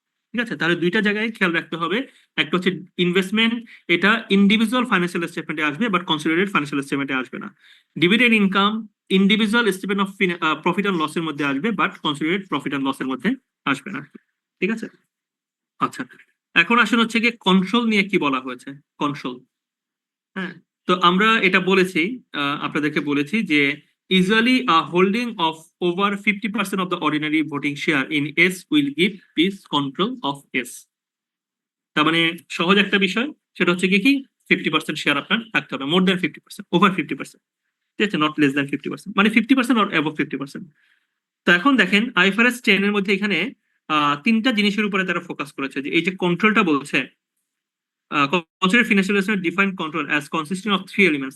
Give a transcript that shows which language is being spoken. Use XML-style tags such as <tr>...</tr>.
<bn>ঠিক আছে, তাহলে দুইটা জায়গায় খেয়াল রাখতে হবে, একটা হচ্ছে ইনভেস্টমেন্ট এটা ইন্ডিভিজুয়াল ফাইন্যান্সিয়াল স্টেটমেন্টে আসবে বাট কনসিডারেড ফাইন্যান্সিয়াল স্টেটমেন্টে আসবে না। Dividend income individual statement of profit and লসের মধ্যে আসবে বাট কনসিডারেড প্রফিট অ্যান্ড লসের মধ্যে আসবে না। ঠিক আছে, আচ্ছা এখন আসলে হচ্ছে গিয়ে কন্ট্রোল নিয়ে কি বলা হয়েছে। কন্ট্রোল, হ্যাঁ, তো আমরা এটা বলেছি, আপনাদেরকে বলেছি যে</bn> <en>usually a holding of over 50% of the ordinary voting share in S will give peace control of S।</en> <bn>তার মানে সহজ একটা বিষয়, সেটা হচ্ছে কি 50% শেয়ার আপনার থাকতে হবে,</bn> <en>more than 50%, over 50%,</en> <bn>ঠিক আছে, নট লেস দ্যান 50%, মানে 50% অর অ্যাবভ 50%। তো এখন দেখেন আইএফআরএস 10 এর মধ্যে এখানে তিনটা জিনিসের উপরে তারা ফোকাস করেছে, যে এই যে কন্ট্রোলটা বলছে</bn> <en>consider financial investment define control as consisting of three elements।</en>